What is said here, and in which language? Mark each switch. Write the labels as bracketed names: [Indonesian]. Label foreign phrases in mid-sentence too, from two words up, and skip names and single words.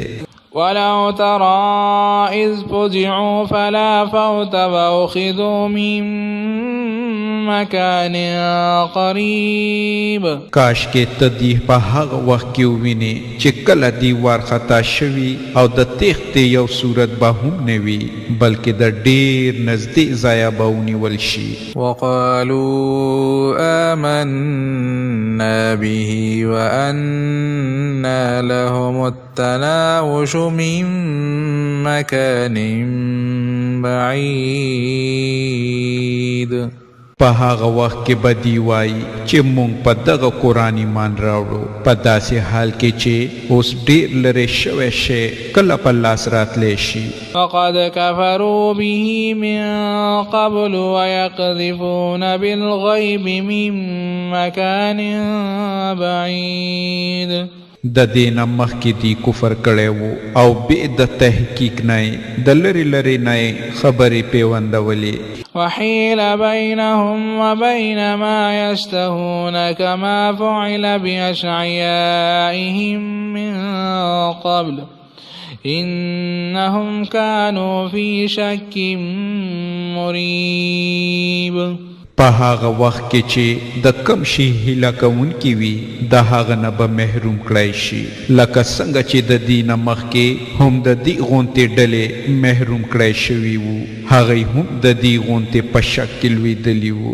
[Arabic] ولو ترى إذ فزعوا فلا فوت وأخذوا من مكان قريب. [Pashto] کاش کې ته دی په هغه وخت کې ووینې چې کله دی وارخطا شوي او د تېښتې یو صورت به هم نه وي بلکې د ډېر نږدې ځایه به ونیول شي. [Arabic] وقالوا آمنا به وأنى لهم التناوش من مكان بعيد. [Pashto] په هغه وخت کې به دی وایي چې موږ په دغه قرآن ایمان راوړو په داسې حال کې چې اوس ډېر لرې شوی شی کله په لاس راتلی شي. [Arabic] فقد كفروا به من قبل ويقذفون بالغيب من مكان بعيد. [Pashto] د دې نه مخکې دی کفر کړی و او بې د تحقیق نه د لرې لرې نه خبرې پیوندولې. [Arabic] وحيل بينهم وبين ما يشتهون كما فعل بأشعيائهم من قبل إنهم كانوا في شك مريب. [Pashto] په هغه وخت کې چې د کم شي هیله کوونکي وي د هغه نه به محروم کړی شي لکه څنګه چې د دې نه مخکې هم د دې غونتې ډلې محروم کړی شوي وو هغوی هم د دې غونتې په شک کې لوېدلي وو.